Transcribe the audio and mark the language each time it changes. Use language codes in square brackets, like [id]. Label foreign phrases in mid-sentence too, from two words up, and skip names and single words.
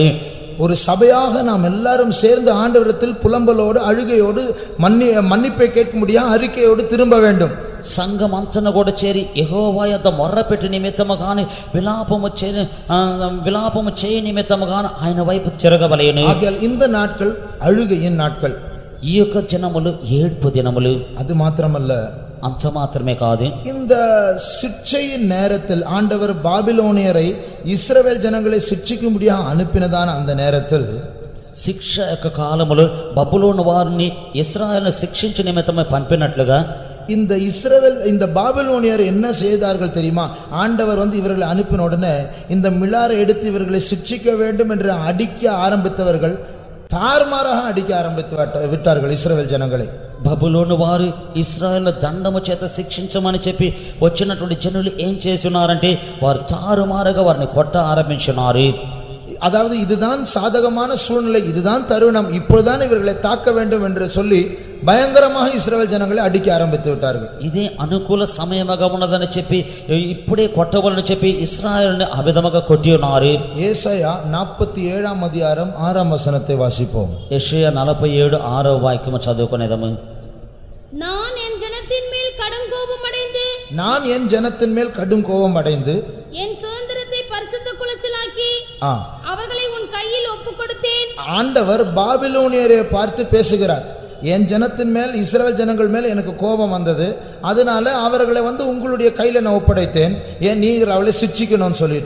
[ta] ஒரு சபையாக நாம் எல்லாரும் சேர்ந்து ஆண்டவரிடத்தில் புலம்பலோடு அழுகையோடு மன்னிப்பை கேட்க முடியாது, அறிக்கையோடு திரும்ப வேண்டும். [te] సంఘం అంతను కూడా చేరి యెహోవా యొద్ద మొర్రపెట్టి నిమిత్తము గాని విలాపము చేయ నిమిత్తము గాని ఆయన వైపు తిరగవలేను. [ta] ஆகையால் இந்த நாட்கள் அழுகையின் நாட்கள். [te] ఈ యొక్క దినములు ఏడ్పు దినములు. [ta] அது மாத்திரமல்ல, [te] అంత మాత్రమే కాదు, [ta] இந்த சிட்சையின் நேரத்தில் ஆண்டவர் பாபிலோனியரை இஸ்ரவேல் ஜனங்களை சிட்சிக்கும்படியாக அனுப்பினதான அந்த நேரத்தில், [te] శిక్ష యొక్క కాలములో బబులోను వారిని ఇశ్రాయేలును శిక్షించు నిమిత్తమై పంపినట్లుగా [ta] இந்த இஸ்ரவேல் இந்த பாபிலோனியர் என்ன செய்தார்கள் தெரியுமா? ஆண்டவர் இவர்களை அனுப்பின உடனே இந்த மிலாரை எடுத்து இவர்களை சிட்சிக்க வேண்டும் என்று அடிக்க ஆரம்பித்தவர்கள் தாறுமாறாக அடிக்க ஆரம்பித்து விட்டார்கள் இஸ்ரவேல் ஜனங்களை. [te] బబులోను వారు ఇశ్రాయేలు దండము చేత శిక్షించమని చెప్పి వచ్చినటువంటి జనులు ఏం చేస్తున్నారంటే వారు తారుమారుగా వారిని కొట్ట ఆరంభించున్నారు. [ta] அதாவது இதுதான் சாதகமான சூழ்நிலை, இதுதான் தருணம், இப்பொழுதுதான் இவர்களை தாக்க வேண்டும் என்று சொல்லி பயங்கரமாக இஸ்ரவேல் ஜனங்களை அடிக்க ஆரம்பித்து விட்டார்கள். [te] ఇదే అనుకూల సమయముగా ఉన్నదని చెప్పి ఇప్పుడే కొట్టవలని చెప్పి ఇశ్రాయేలుని ఆ విధముగా కొట్టి ఉన్నారు. [ta] ஏசாயா 47ஆம் அதிகாரம் 6ஆம் வசனத்தை வாசிப்போம். [te] యెషయా 47:6వ వాక్యము చదువుకునేదము. [ta] நான் என் ஜனத்தின் மேல் கடும் கோபம் அடைந்து நான் என் ஜனத்தின் மேல் கடும் கோபம் அடைந்து என் சுதந்திரத்தை பரிசுத்த குலைச்சலாக்கி அவர்களை உன் கையில் ஒப்புக் கொடுத்தேன். ஆண்டவர் பாபிலோனியரை பார்த்து பேசுகிறார். என் ஜனத்தின் மேல் இஸ்ரவேல் ஜனங்கள் மேல் எனக்கு கோபம் வந்தது, அதனால அவர்களை உங்களுடைய கையில நான் ஒப்படைத்தேன், ஏன் நீங்கள் அவளை சிட்சிக்கணும்னு சொல்லிட்டு.